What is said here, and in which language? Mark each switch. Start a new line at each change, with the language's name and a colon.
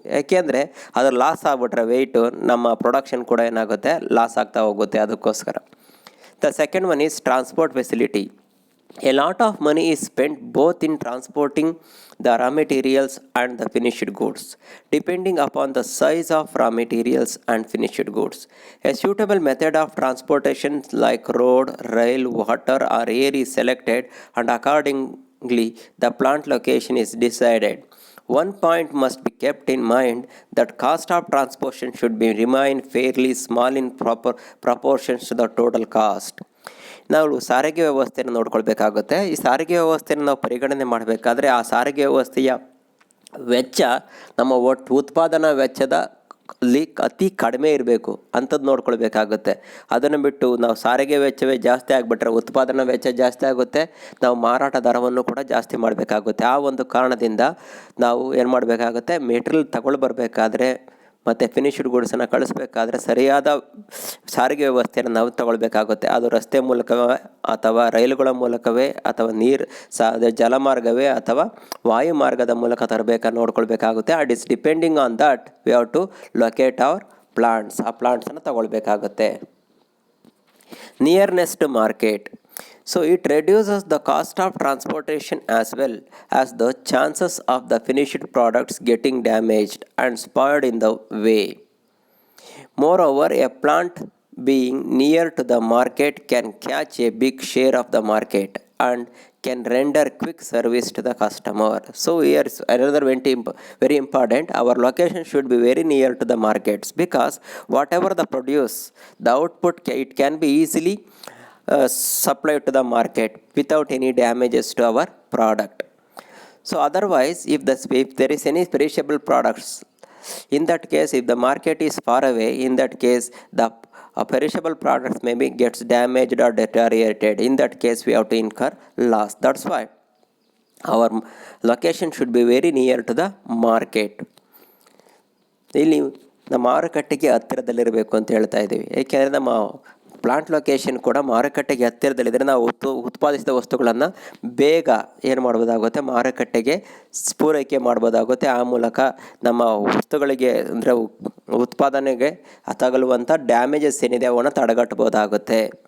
Kannada: ಯಾಕೆಂದರೆ ಅದು ಲಾಸ್ ಆಗಿಬಿಟ್ರೆ ವೆಯ್ಟು ನಮ್ಮ ಪ್ರೊಡಕ್ಷನ್ ಕೂಡ ಏನಾಗುತ್ತೆ, ಲಾಸ್ ಆಗ್ತಾ ಹೋಗುತ್ತೆ.
English: ಅದಕ್ಕೋಸ್ಕರ the second one is transport facility. A lot of money is spent both in transporting the raw materials and the finished goods, depending upon the size of raw materials and finished goods. A suitable method of transportation like road, rail, water or air is selected, and accordingly the plant location is decided. One point must be kept in mind that cost of transportation should be remain fairly small in proportions to the total cost.
Kannada: ನಾವು ಸಾರಿಗೆ ವ್ಯವಸ್ಥೆಯನ್ನು ನೋಡ್ಕೊಳ್ಬೇಕಾಗುತ್ತೆ. ಈ ಸಾರಿಗೆ ವ್ಯವಸ್ಥೆಯನ್ನು ನಾವು ಪರಿಗಣನೆ ಮಾಡಬೇಕಾದ್ರೆ ಆ ಸಾರಿಗೆ ವ್ಯವಸ್ಥೆಯ ವೆಚ್ಚ ನಮ್ಮ ಒಟ್ಟು ಉತ್ಪಾದನಾ ವೆಚ್ಚದ ಅತಿ ಕಡಿಮೆ ಇರಬೇಕು ಅಂಥದ್ದು ನೋಡ್ಕೊಳ್ಬೇಕಾಗುತ್ತೆ. ಅದನ್ನು ಬಿಟ್ಟು ನಾವು ಸಾರಿಗೆ ವೆಚ್ಚವೇ ಜಾಸ್ತಿ ಆಗಿಬಿಟ್ರೆ ಉತ್ಪಾದನಾ ವೆಚ್ಚ ಜಾಸ್ತಿ ಆಗುತ್ತೆ, ನಾವು ಮಾರಾಟ ದರವನ್ನು ಕೂಡ ಜಾಸ್ತಿ ಮಾಡಬೇಕಾಗುತ್ತೆ. ಆ ಒಂದು ಕಾರಣದಿಂದ ನಾವು ಏನು ಮಾಡಬೇಕಾಗುತ್ತೆ, ಮೆಟೀರಿಯಲ್ ತಗೊಳ್ಳಿ ಬರಬೇಕಾದ್ರೆ ಮತ್ತು ಫಿನಿಶ್ಡ್ ಗುಡ್ಸನ್ನು ಕಳಿಸ್ಬೇಕಾದ್ರೆ ಸರಿಯಾದ ಸಾರಿಗೆ ವ್ಯವಸ್ಥೆಯನ್ನು ನಾವು ತಗೊಳ್ಬೇಕಾಗುತ್ತೆ. ಅದು ರಸ್ತೆ ಮೂಲಕವೇ ಅಥವಾ ರೈಲುಗಳ ಮೂಲಕವೇ ಅಥವಾ ಜಲಮಾರ್ಗವೇ ಅಥವಾ ವಾಯು ಮಾರ್ಗದ ಮೂಲಕ ತರಬೇಕಾ ನೋಡ್ಕೊಳ್ಬೇಕಾಗುತ್ತೆ.
English: It is depending on that we have to locate our plants.
Kannada: ಆ ಪ್ಲಾಂಟ್ಸನ್ನು ತಗೊಳ್ಬೇಕಾಗುತ್ತೆ.
English: Nearness to market. So it reduces the cost of transportation as well as the chances of the finished products getting damaged and spoiled in the way. Moreover, a plant being near to the market can catch a big share of the market and can render quick service to the customer. So here is another very important. Our location should be very near to the markets, because whatever the produce, the output it can be easily supplied to the market without any damages to our product. So otherwise, if there is any perishable products, in that case, if the market is far away, in that case the perishable products maybe gets damaged or deteriorated. In that case we have to incur loss. That's why our location should be very near to the market.
Kannada: ಇಲ್ಲಿ ನಮ್ಮ ಮಾರುಕಟ್ಟೆಗೆ ಹತ್ತಿರದಲ್ಲಿರಬೇಕು ಅಂತ ಹೇಳ್ತಾ ಇದ್ದೀವಿ. ಏಕೆಂದರೆ ನಮ್ಮ plant location ಕೂಡ ಮಾರುಕಟ್ಟೆಗೆ ಹತ್ತಿರದಲ್ಲಿದ್ದರೆ ನಾವು ಉತ್ಪಾದಿಸಿದ ವಸ್ತುಗಳನ್ನು ಬೇಗ ಏನು ಮಾಡ್ಬೋದಾಗುತ್ತೆ, ಮಾರುಕಟ್ಟೆಗೆ ಪೂರೈಕೆ ಮಾಡ್ಬೋದಾಗುತ್ತೆ. ಆ ಮೂಲಕ ನಮ್ಮ ವಸ್ತುಗಳಿಗೆ ಅಂದರೆ ಉತ್ಪಾದನೆಗೆ ತಗಲುವಂಥ ಡ್ಯಾಮೇಜಸ್ ಏನಿದೆ ಅವನ್ನು ತಡೆಗಟ್ಟಬೋದಾಗುತ್ತೆ.